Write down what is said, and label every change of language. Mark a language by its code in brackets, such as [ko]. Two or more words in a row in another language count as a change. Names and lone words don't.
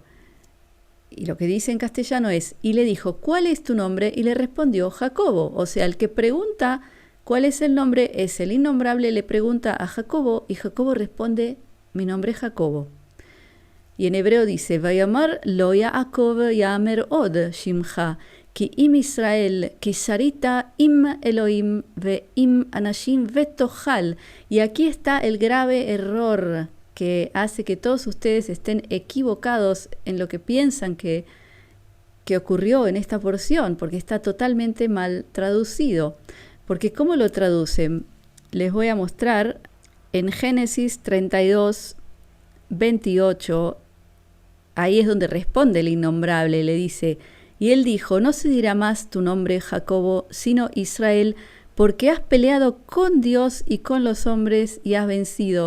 [es] Y lo que dice en castellano es, y le dijo, ¿cuál es tu nombre? Y le respondió, Jacobo. O sea, el que pregunta cuál es el nombre es el innombrable, le pregunta a Jacobo, y Jacobo responde, mi nombre es Jacobo. Y en hebreo dice, [he] ויאמר לא יעקב יאמר עוד שמך כי אם ישראל כי שרית עם אלהים ועם אנשים ותוכל. [es] Y aquí está el grave error que hace que todos ustedes estén equivocados en lo que piensan que ocurrió en esta porción, porque está totalmente mal traducido. Porque ¿cómo lo traducen? Les voy a mostrar en Génesis 32, 28, ahí es donde responde el innombrable, le dice, y él dijo, no se dirá más tu nombre Jacobo, sino Israel, porque has peleado con Dios y con los hombres y has vencido.